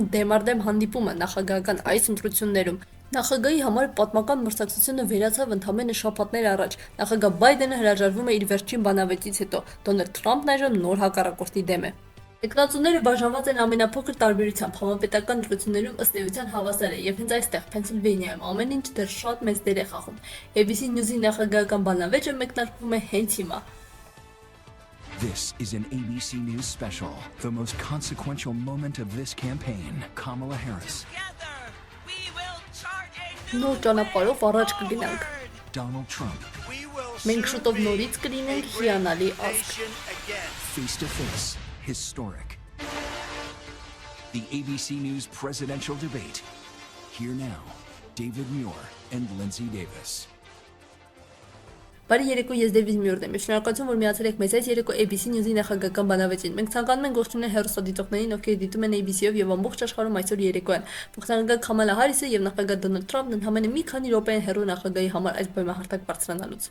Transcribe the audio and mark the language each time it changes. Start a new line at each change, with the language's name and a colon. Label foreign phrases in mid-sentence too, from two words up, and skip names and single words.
Armenian: դեմ առ դեմ հանդիպումը նախագահական այս ընտրություններում նախագահի համար պատմական մրցակցությունը վերացավ ընդամենը շաբաթներ առաջ։ Նախագահ Բայդենը հրաժարվում է իր վերջին բանավեճից հետո, Դոնալդ Թրամփն այժմ նոր հակառակորդի դեմ է։ Տեխնացուները բաժանված են ամենափոքր տարբերությամբ համապետական ընտրություններում ըստ էության հավասար է, եւ հենց այստեղ Փենսիլվանիայում ամեն ինչ դեռ շատ մեծ դեր է խաղում։ ABC News-ի նախագահական բանավեճը մեկնարկվում է հենց հիմա։
English: This is an ABC News special, the most consequential moment of this campaign. Kamala Harris. Together, we will chart a new
Armenian: Նոր ճանապարհով առաջ կգնանք։ Donald Trump. Մենք շուտով նորից կլինենք հիանալի ազգ։
English: Face to face, historic. The ABC News presidential debate. Here now, David Muir and Lindsay Davis.
Armenian: Բարի երեկո, ես Դեվիդ Մյուրն եմ։ Շնորհակալություն, որ միացել եք մեզ այս երեկո ABC News-ի նախագահական բանավեճին։ Մենք ցանկանում ենք ողջունել հեռուստադիտողներին, ովքեր դիտում են ABC-ով եւ ամբողջ աշխարհում այսօր երեկոյան։ Փոխնախագահ Կամալա Հարիսը եւ նախագահ Դոնալդ Թրամփն ընդամենը մի քանի րոպե են հեռու նախագահի համար այս բեմահարթակ բարձրանալուց։